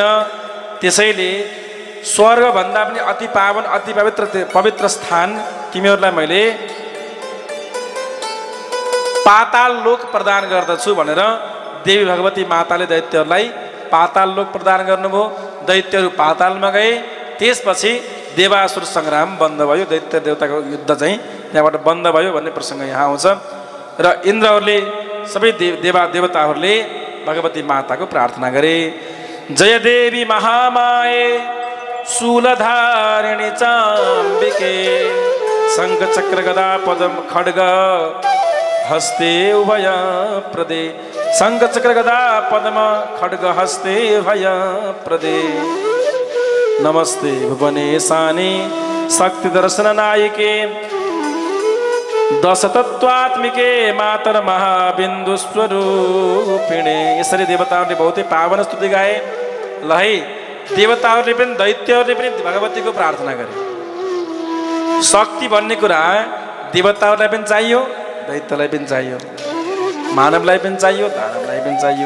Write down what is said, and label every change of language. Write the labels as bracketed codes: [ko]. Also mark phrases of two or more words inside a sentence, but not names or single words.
[ne] त्यसैले स्वर्गभन्दा पनि अति पावन अति पवित्र स्थान तिमीहरूलाई मैले पाताल लोक प्रदान गर्दछु भनेर देवी भगवती माताले दैत्यहरूलाई पाताल लोक प्रदान गर्नुभयो। दैत्यहरू पातालमा गए। त्यसपछि देवासुर सङ्ग्राम बन्द भयो। दैत्य देवताको युद्ध चाहिँ त्यहाँबाट बन्द भयो भन्ने प्रसङ्ग यहाँ आउँछ। र इन्द्रहरूले सबै देवताहरूले भगवती माताको प्रार्थना गरे। [sa] जय देवी महामाये शूलधारिणी चाम्बिके शङ्ख चक्र गदा पदम खड्ग हस्ते उभय प्रदे। शङ्ख चक्र गदा पद्म खड्ग हस्ते उभय प्रदे। नमस्ते भुवनेशानी शक्ति दर्शन नायिके दश तत्वात्मिके मातर महाबिन्दु स्वरूपिणे। [ne] यसरी देवताहरूले बहुतै पावन स्तुति गाए। ल है, देवताहरूले पनि दैत्यहरूले पनि भगवतीको प्रार्थना गरे। शक्ति भन्ने कुरा देवताहरूलाई पनि चाहियो, दैत्यलाई पनि चाहियो, मानवलाई पनि चाहियो, दानवलाई पनि चाहियो।